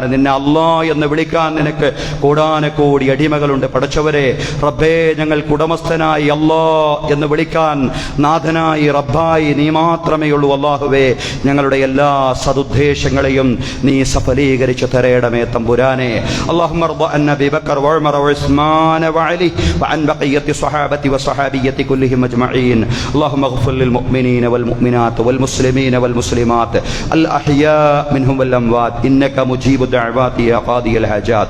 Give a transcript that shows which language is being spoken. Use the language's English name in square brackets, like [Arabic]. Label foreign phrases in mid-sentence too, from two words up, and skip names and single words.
[Malayalam] നിന്നെ അല്ലാ എന്ന് വിളിക്കാൻ നിനക്ക് കോടാനക്കോടി അടിമകളുണ്ട്. പടച്ചവരെ റബ്ബേ, ഞങ്ങൾക്ക് ഉടമസ്ഥനായി അല്ലാ എന്ന് വിളിക്കാൻ നാഥനായി റബ്ബായി നീ മാത്രമേ ഉള്ളൂ. അല്ലാഹുവേ, ഞങ്ങളുടെ എല്ലാ സദുദ്ദേശങ്ങളെയും നീ സഫലീകരിച്ചു തരേണമേ തമ്പുരാനെ. [Arabic] اللهم ارض عن ابي بكر وعمر وعثمان وعلي وعن بقيه الصحابه والصحابيه كلهم اجمعين. اللهم اغفر للمؤمنين والمؤمنات والمسلمين والمسلمات الاحياء منهم والاموات انك مجيب الدعوات يا قاضي الحاجات.